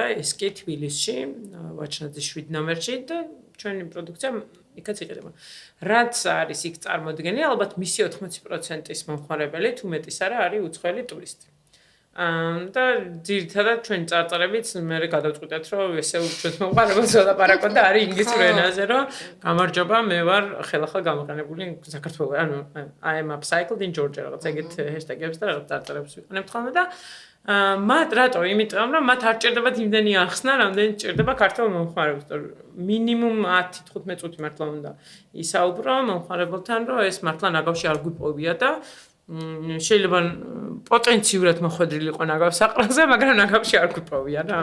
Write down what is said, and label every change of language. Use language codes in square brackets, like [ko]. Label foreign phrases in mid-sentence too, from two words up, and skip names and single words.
[ka] ეს კი თბილისში ვაჩნაძის 7 ნომერში და ჩვენი პროდუქცია იქაც იყიდება რაც არის იქ წარმოდგენილი ალბათ მისი 80%-ის მომხმარებელი თუ მეტის არა არის უცხოელი ტურისტი და ძირითადად ჩვენ წარწერებით მე გადავწყვიტეთ რომ ესე უბრალოდ მომხმარებელს ველაპარაკოთ და არის ინგლისურ ენაზე რომ გამარჯობა მე ვარ ხელახლა გამოყენებული საქართველოს ანუ [en] I am upcycled in Georgia [ka] რაღაც ეგეთ ჰეშტეგებს და რაღაც წარწერებს ვიყენებთ ხოლმე და მათ რატო იმიტომ რომ მათ არ ჭირდებათ იმდენი ახსნა რამდენი ჭირდება ქართულ მომხმარებელს მინიმუმ 10-15 წუთი მართლა უნდა ისაუბრო მომხმარებელთან რომ ეს მართლა ნაგავში არ გვიპოვია და შეიძლება პოტენციურად მოხვედრილი იყო ნაგავ საყრელზე, მაგრამ ნაგავში არ გვიპოვია რა.